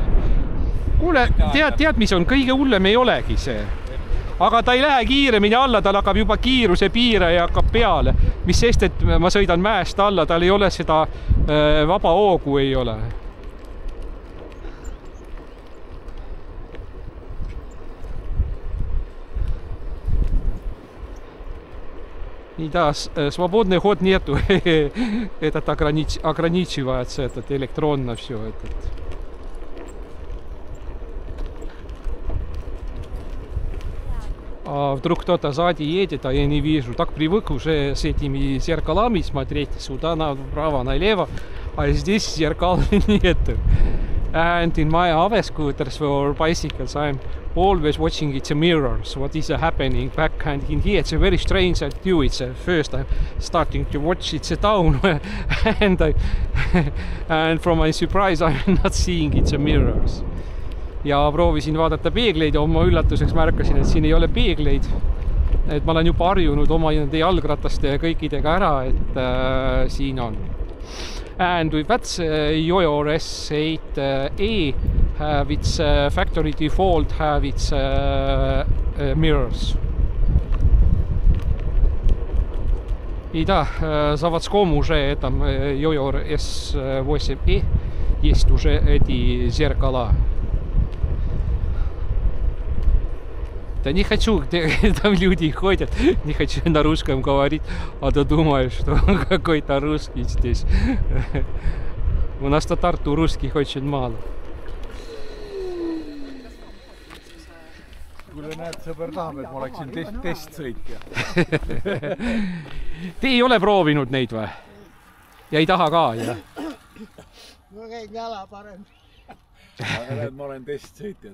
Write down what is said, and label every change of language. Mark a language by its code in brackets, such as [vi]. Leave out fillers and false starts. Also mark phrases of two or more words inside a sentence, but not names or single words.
[et] Kuule, tead, mis on kõige hullem ei olegi see. Aga ta ei lähe kiiremini alla, tal hakkab juba kiiruse piire ja hakkab peale. Mis sest, et ma sõidan mäest alla, tal ei ole seda vaba hoogu ei ole. [ru] И да, свободный ход нету. Этот ограничивается, этот электронно все этот. А вдруг кто-то сзади едет, а я не вижу. Так привык уже с этими зеркалами смотреть сюда, направо, налево, а здесь зеркал нет. [en] And in my other scooters for bicycles, I'm always watching its mirrors, what is happening back and in here. It's a very strange to do. It's first I'm starting to watch it's down and from my surprise I'm not seeing its mirrors. [et] Ja proovisin vaadata peegleid ja oma üllatuseks märkasin, et siin ei ole peegleid. Et ma olen juba harjunud oma jalgrataste ja kõikidega ära, et siin on. [en] And with that Yoyo S8e have its factory default have its mirrors. [ru] И да, заводскому уже этом Yoyo S8e есть уже эти зеркала. Да не хочу, там люди ходят, не хочу на русском говорить, а то думаю, что какой-то русский здесь. У нас татар-то русских очень мало. [et] Kuule, näed, sõber tahab, et ma oleksin testsõitja. Te ei ole proovinud neid või? Ja ei taha ka, jah? Ma käin jala parem. Ma olen testsõitja.